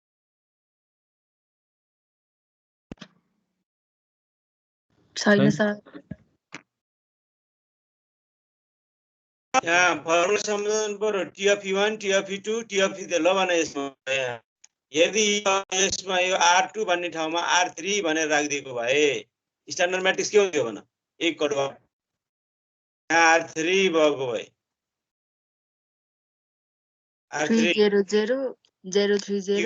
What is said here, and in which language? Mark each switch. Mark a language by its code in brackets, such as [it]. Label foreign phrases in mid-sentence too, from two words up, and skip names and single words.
[ne] छैन सर. यहाँ फर्मुला सम्झनु पर्यो. [en] T of E1, T of E2, T of E3 [ne] ल भने यसमा यदि यसमा यो R2 भन्ने ठाउँमा R3 भनेर राखिदिएको भए [en] standard matrix [ne] के हुन्थ्यो भन. एक करोड R3 भएको भए R3 300 030